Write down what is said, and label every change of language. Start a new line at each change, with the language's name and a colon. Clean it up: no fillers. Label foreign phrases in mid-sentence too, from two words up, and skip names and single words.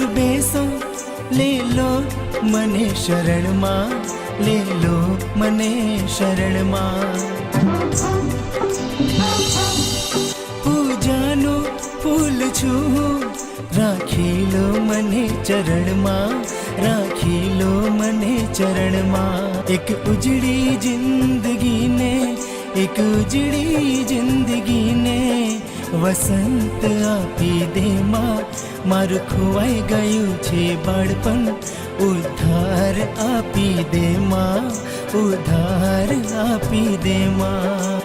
Gujarati: बेસો,
Hindi: ले लो
Gujarati: મને શરણમાં,
Hindi: ले लो
Gujarati: મને શરણમાં. પૂજાનું ફૂલ છું, રાખી લો મને ચરણમાં, રાખી લો મને ચરણમાં. એક ઉજળી જિંદગીને, એક ઉજળી જિંદગીને વસંત આપી દે માં, મારું ખોવાઈ ગયું છે બાળપણ, ઉધાર આપી દે માં, ઉધાર આપી દે માં.